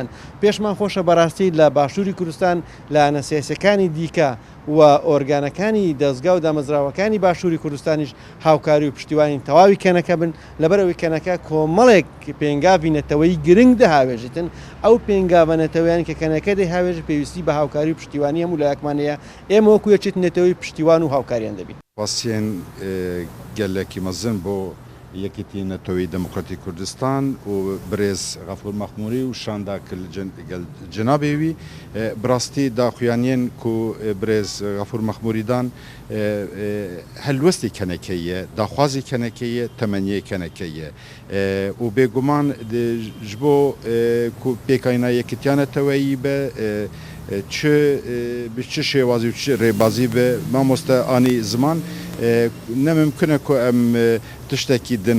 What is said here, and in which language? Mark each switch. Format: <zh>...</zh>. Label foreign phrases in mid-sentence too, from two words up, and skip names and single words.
<ckb>پێشمان خۆشە بەڕاستی لە باشووری کوردستان لایەنە سیاسیەکانی دیکە و ئۆرگانەکانی دەستگا و دامەزراوەکانی باشووری کوردستانیش هاوکاری و پشتیوانی تەواوی کەنەکە بن، لەبەرەوەی کەنەکە کۆمەڵێک پێنگاوی نەتەوەی گرنگ دەهاوێژێتن. ئەو پێنگاوە نەتەوەیان کە کەنەکە دەیهاوێژ پێویستی بە هاوکاری و پشتیوانی هەموو لایەکمانەیە. ئێمە وەکو یەکێتی نەتەوەی پشتیوان و هاوکاریان دەبین.</ckb> <ku>واسیێن gelekî mezin bo Yekîtî Netewî Demokratîk Kurdistan û birêz غەفور مەخموری û şanda kir gel cenabê wî bi rastî daxuyaniyên ku birêz غەفور مەخموری dan helwestê kenekê ye, daxwazê kenekê ye, temeniyê kenekê ye û bêguman ji bo ku pêkayîna Yekîtiya Neteweyî be bi çi şêwazî û çi rêbazî be mamoste anî ziman nemimkin e ku em tiştekî din behs bikin.</ku>